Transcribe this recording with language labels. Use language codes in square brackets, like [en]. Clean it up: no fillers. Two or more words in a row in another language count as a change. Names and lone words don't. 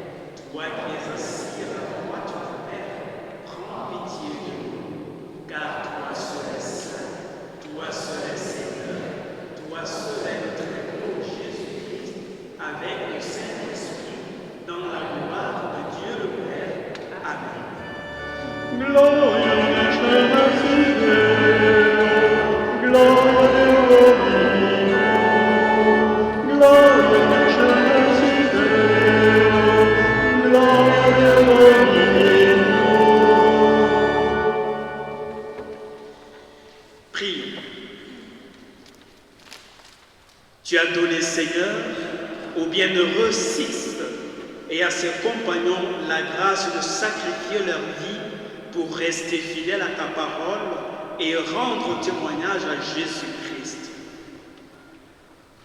[fr] Toi qui es assis à la droite du Père, prends pitié de nous. Car toi seul est saint, toi seul est Seigneur, toi seul est notre Héros Jésus-Christ, avec le Saint-Esprit, dans la gloire de Dieu le Père. Amen. [la] Gloria in excelsis Deo, Gloria Deo Domino, Gloria in excelsis Deo, Gloria Deo Domino. [fr] Prions. Tu as donné, Seigneur, au bienheureux Sixte et à ses compagnons la grâce de sacrifier leur vie pour rester fidèles à ta parole et rendre témoignage à Jésus-Christ.